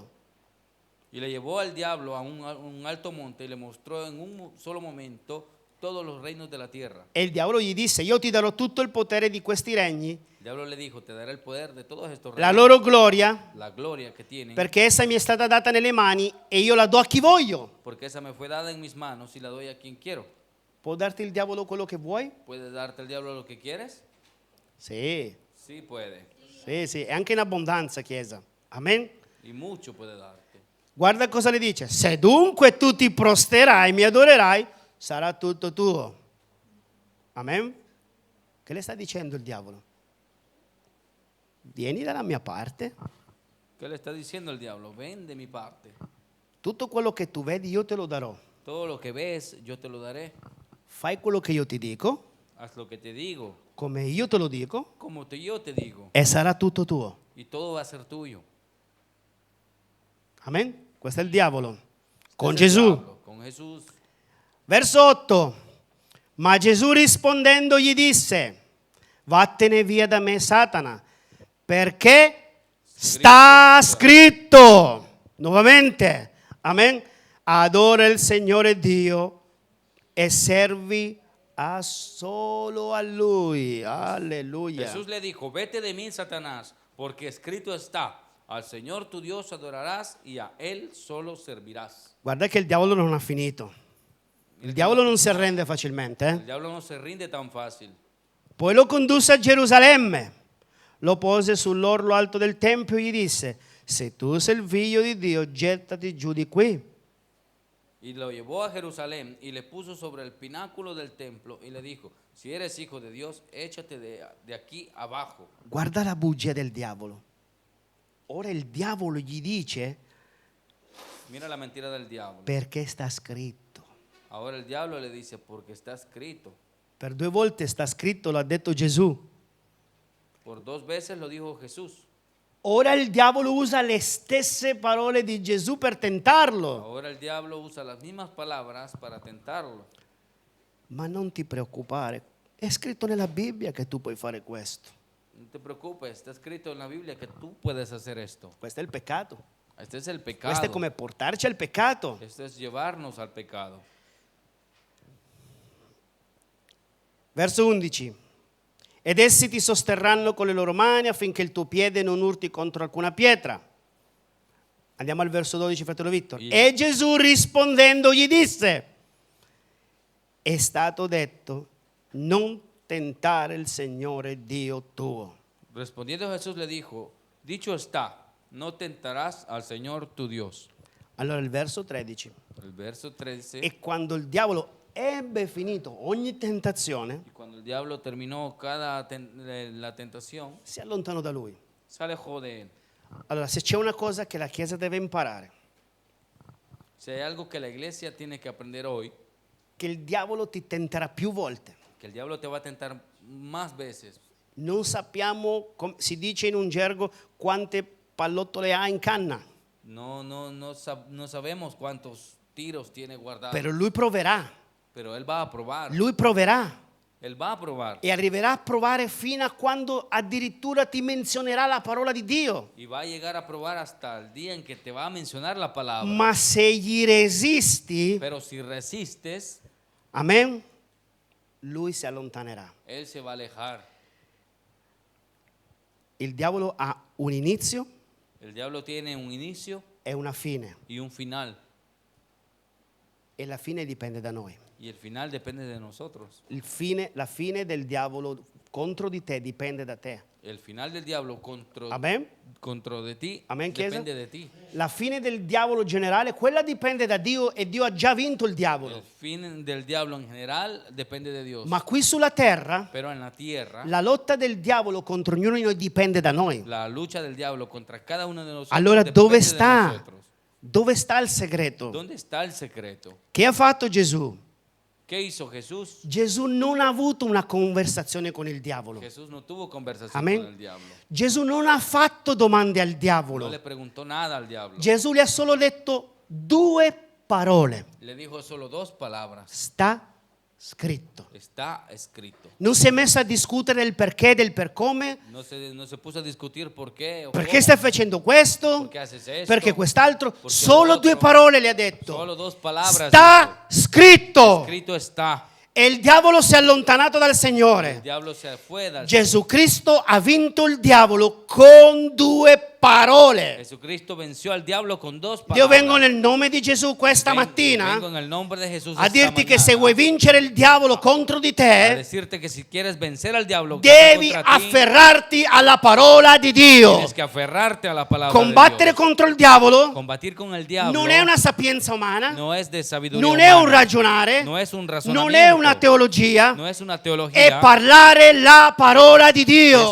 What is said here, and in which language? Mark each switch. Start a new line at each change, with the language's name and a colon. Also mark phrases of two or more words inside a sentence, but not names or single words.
Spanish: Y le llevó al diablo a un alto monte y le mostró en un solo momento todos los reinos de la tierra.
Italian: E il diavolo gli disse: io ti darò tutto il potere di questi regni,
Spanish: El diablo le dijo, te daré el poder de todos estos la reinos,
Italian: loro gloria,
Spanish: la gloria que tienen,
Italian: perché essa mi è stata data nelle mani e io la do a chi voglio.
Spanish: porque esa me fue dada en mis manos y la doy a quien quiero.
Italian: Può darti il diavolo quello che vuoi?
Spanish: ¿Puede darte el diablo lo que quieres?
Italian: Sì,
Spanish: Sí puede.
Italian: sì, e anche in abbondanza, Chiesa. Amen?
Spanish: Y mucho puede darte.
Italian: Guarda cosa le dice: se dunque tu ti prosterai e mi adorerai, sarà tutto tuo. Amen? Che le sta dicendo il diavolo? Vieni dalla mia parte,
Spanish: ¿Qué le está diciendo el diablo? Ven de mi parte.
Italian: tutto quello che tu vedi io te lo darò.
Spanish: Todo lo que ves, yo te lo daré.
Italian: Fai quello che io ti dico,
Spanish: Haz lo que te digo,
Italian: come io te lo dico,
Spanish: como yo te digo.
Italian: e sarà tutto tuo.
Spanish: Y todo va a ser tuyo.
Italian: Amen? Questo è il diavolo.
Spanish: Con Es el
Italian: Gesù.
Spanish: diablo, con Jesús.
Italian: Verso 8. Ma Gesù rispondendo gli disse: vattene via da me, Satana, perché sta scritto. Nuovamente. Amen. Adora il Signore Dio e servi solo a Lui. Alleluia.
Spanish: Jesús le dijo, vete de mí, Satanás, porque escrito está, al Señor tu Dios adorarás y a Él solo servirás.
Italian: Guarda che il diavolo non ha finito. Il diavolo non si arrende facilmente.
Spanish: El diablo no se rinde tan fácil.
Italian: Poi lo condusse a Gerusalemme, lo pose sull'orlo alto del tempio e gli disse: se tu sei il figlio di Dio, gettati giù di qui.
Spanish: Y lo llevó a Jerusalén y le puso sobre el pináculo del templo y le dijo, si eres hijo de Dios, échate de aquí abajo.
Italian: Guarda la bugia del diavolo. Ora il diavolo gli dice:
Spanish: Mira la mentira del diablo.
Italian: perché sta scritto.
Spanish: Ahora el diablo le dice, porque está escrito.
Italian: Per 2 volte sta scritto, lo ha detto Gesù.
Spanish: Por 2 veces lo dijo Jesús.
Italian: Ora il diavolo usa le stesse parole di Gesù per tentarlo.
Spanish: Ahora el diablo usa las mismas palabras para tentarlo.
Italian: Ma non ti preoccupare, è scritto nella Bibbia che tu puoi fare questo.
Spanish: No te preocupes, está escrito en la Biblia que tú puedes hacer esto.
Italian: Questo è il peccato.
Spanish: Este es el pecado.
Italian: Questo è come portarci al peccato.
Spanish: Esto es llevarnos al pecado.
Italian: Verso 11. Ed essi ti sosterranno con le loro mani affinché il tuo piede non urti contro alcuna pietra. Andiamo al verso 12, fratello Vittor. E Gesù rispondendo gli disse: è stato detto, non tentare il Signore Dio tuo.
Spanish: Respondiendo Jesús le dijo, dicho está, no tentarás al Señor tu Dios.
Italian: Allora il verso 13.
Spanish: El verso 13.
Italian: E quando il diavolo ebbe finito ogni tentazione,
Spanish: Y cuando el diablo terminó la tentación,
Italian: si allontanò da lui.
Spanish: se alejó de él.
Italian: Allora, se c'è una cosa che la Chiesa deve imparare,
Spanish: Si hay algo que la iglesia tiene que aprender hoy,
Italian: che il diavolo ti tenterà più volte.
Spanish: que el diablo te va a tentar más veces.
Italian: Non sappiamo, si dice in un gergo, quante pallottole ha in canna,
Spanish: No sabemos cuántos tiros tiene guardados,
Italian: però lui proverà,
Spanish: pero él va a probar.
Italian: lui proverà
Spanish: Él va a probar
Italian: e arriverà a provare fino a quando addirittura ti menzionerà la parola di Dio.
Spanish: y va a llegar a probar hasta el día en que te va a mencionar la palabra.
Italian: Ma se gli resisti,
Spanish: Pero si resistes,
Italian: amen, lui si allontanerà.
Spanish: él se va a alejar.
Italian: Il diavolo ha un inizio
Spanish: El diablo tiene un inicio
Italian: e una fine,
Spanish: y un final,
Italian: e la fine dipende da noi.
Spanish: y el final depende de nosotros.
Italian: La fine del diavolo contro di te dipende da te.
Spanish: El final del diablo contra de ti
Italian: Amen, Chiesa?
Spanish: depende de ti.
Italian: La fine del diavolo generale, quella dipende da Dio e Dio ha già vinto il
Spanish: El
Italian: diavolo.
Spanish: fin del diablo en general depende de Dios.
Italian: Ma qui sulla terra,
Spanish: Pero en la tierra,
Italian: la lotta del diavolo contro ognuno di noi dipende da noi.
Spanish: la lucha del diablo contra cada uno de nosotros
Italian: Allora
Spanish: depende
Italian: dove
Spanish: de
Italian: sta?
Spanish: nosotros.
Italian: Dove sta il segreto?
Spanish: ¿Dónde está el secreto?
Italian: Che ha fatto Gesù?
Spanish: ¿Qué hizo Jesús?
Italian: Gesù non ha avuto una conversazione con il diavolo.
Spanish: Jesús no tuvo conversación
Italian: Amen.
Spanish: con el diablo.
Italian: Gesù non ha fatto domande al
Spanish: No
Italian: diavolo.
Spanish: le preguntó nada al diablo.
Italian: Gesù gli ha solo detto 2 parole.
Spanish: Le dijo solo 2 palabras.
Italian: Sta scritto.
Spanish: Está escrito.
Italian: Non si è messo a discutere il perché del per come.
Spanish: No se puso a discutir por qué o
Italian: Perché
Spanish: cómo,
Italian: stai facendo questo?
Spanish: por qué haces esto,
Italian: Perché quest'altro?
Spanish: Porque
Italian: Solo
Spanish: lo otro.
Italian: due parole le ha detto.
Spanish: Solo dos palabras.
Italian: Sta scritto.
Spanish: dijo. Escrito está.
Italian: E il diavolo si è allontanato dal
Spanish: El
Italian: Signore.
Spanish: diablo se fue del
Italian: Gesù Cristo ha vinto il diavolo con due parole.
Spanish: Jesucristo venció al diablo con dos palabras.
Italian: Io vengo nel nome di Gesù questa
Spanish: Vengo
Italian: mattina
Spanish: en el nombre de Jesús
Italian: a
Spanish: esta
Italian: dirti che
Spanish: mañana
Italian: se vuoi vincere il diavolo contro di
Spanish: a
Italian: te,
Spanish: decirte que si quieres vencer al diablo
Italian: devi
Spanish: contra ti,
Italian: afferrarti alla parola di Dio.
Spanish: tienes que aferrarte a la palabra
Italian: Combattere
Spanish: de Dios.
Italian: contro il diavolo
Spanish: Combatir con el diablo
Italian: non è una sapienza umana,
Spanish: no es de sabiduría
Italian: non è un
Spanish: humana,
Italian: ragionare,
Spanish: no es un
Italian: non
Spanish: razonamiento,
Italian: è una teologia,
Spanish: no es una
Italian: è
Spanish: teología,
Italian: parlare la parola di Dio.